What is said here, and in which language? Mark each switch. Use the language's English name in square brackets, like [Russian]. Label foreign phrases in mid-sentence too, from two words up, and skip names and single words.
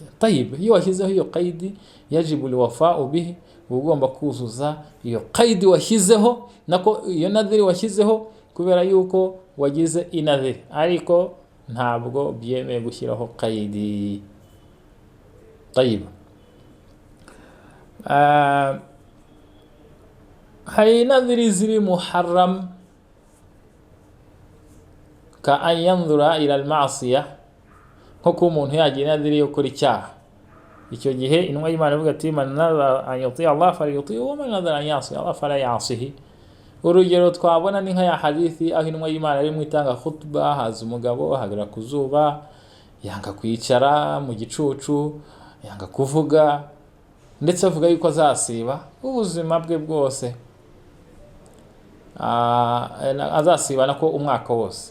[Kinyarwanda] Tayib, iyo washyizeho iyo qaidi [Arabic] يجب الوفاء به, [Kinyarwanda] ugomba kuzuza iyo qaidi washyizeho, nako iyo nadhiri washyizeho, kubera yuko wagize inadhiri, ariko ntabwo byemeye gushyiraho qaidi. Tayib, hari nadhiri ziri muharram, [Arabic] كأن ينذر إلى المعصية, [Kinyarwanda] nko kuba umuntu yagira inadhiri yo gukora icyaha. Icyo gihe intumwa y'Imana ivuga ati [Arabic] من نذر أن يطيع الله فليطعه ومن نذر أن يعصي الله فلا يعصه. [Kinyarwanda] Urugero twabona ni nka ya hadithi aho intumwa y'Imana ari mu itanga khutba, haza umugabo ahagara ku zuba, yanga kwicara mu gicucu, yanga kuvuga, ndetse avuga yuko azasiba ubuzima bwe bwose, azasiba nako umwaka wose.